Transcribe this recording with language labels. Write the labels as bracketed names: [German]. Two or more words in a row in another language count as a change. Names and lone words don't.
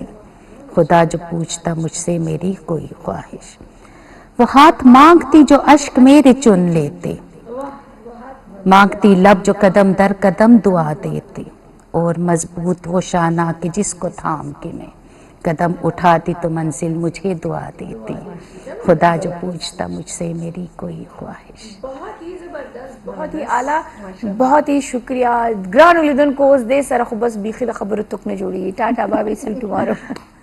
[Urdu] خدا جو پوچھتا مجھ سے میری کوئی خواہش، وہ ہاتھ مانگتی جو اشک میرے چن لیتے، مانگتی لب جو قدم در قدم دعا دیتے، اور مضبوط وہ شانہ کہ جس کو تھام کے میں قدم اٹھاتی تو منزل مجھے دعا دیتی. خدا جو پوچھتا مجھ سے میری کوئی خواہش. بہت ہی زبردست، بہت ہی اعلیٰ، بہت ہی شکریہ. [Pashto] ګرانو لیدونکو اوس دې سره خو بس بیخي د خبرو تک نه جوړېږي. [English] tata bye see tomorrow.